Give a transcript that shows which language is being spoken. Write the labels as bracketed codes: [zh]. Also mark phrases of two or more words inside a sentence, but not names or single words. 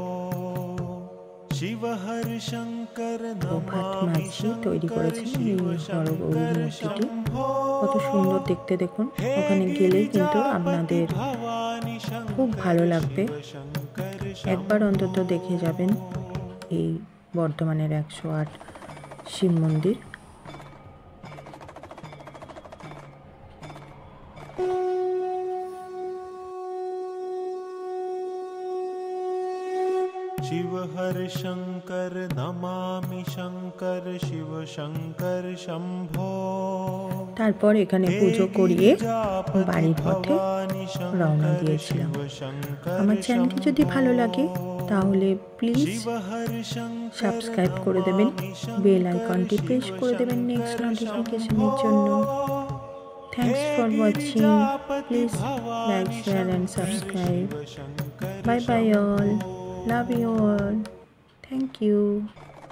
[bn] প্রভাত মাঝি তৈরি করেছেন এই হরগৌরী মূর্তিটি, কত সুন্দর দেখতে দেখুন। ওখানে গেলেই কিন্তু আপনাদের খুব ভালো লাগবে, একবার অন্তত দেখে যাবেন এই বর্ধমানের 108 শিব মন্দির। [hi] शिव हर शंकर नमामि शंकर शिव शंकर शंभो। [bn] তারপর এখানে পুজো করিয়ে বাড়ির পথে রওনা দিয়েছিলাম। আমার চ্যানেলটি যদি ভালো লাগে তাহলে [en] please subscribe [bn] করে দেবেন, বেল আইকনটি প্রেস করে দেবেন নেক্সট নোটিফিকেশনের জন্য। [en] Thanks for watching, please like, share and subscribe. bye bye all, love you all, thank you.